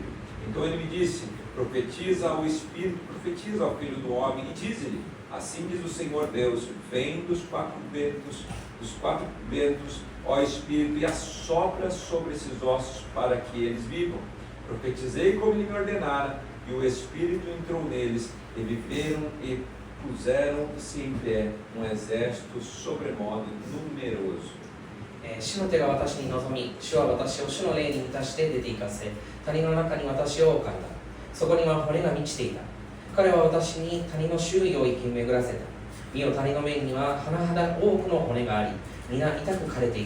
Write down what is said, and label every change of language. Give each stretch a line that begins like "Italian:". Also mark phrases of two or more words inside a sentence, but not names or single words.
Portuguese: Então ele me disse: Profetiza ao Espírito, profetiza ao Filho do Homem e diz-lhe: Assim diz o Senhor Deus: Vem dos quatro ventos, ó Espírito, e assopra sobre esses ossos para que eles vivam. Profetizei como ele me ordenara, e o Espírito entrou neles, e viveram e puseram-se em pé um exército sobremodo numeroso.
Japanese: 主の手が私に臨み、主は私を主の霊に満たして出て行かせ、谷の中に私を置かれた。そこには骨が満ちていた。彼は私に谷の周囲を生き巡らせた。見よ、谷の面には甚だ多くの骨があり、皆痛く枯れていた。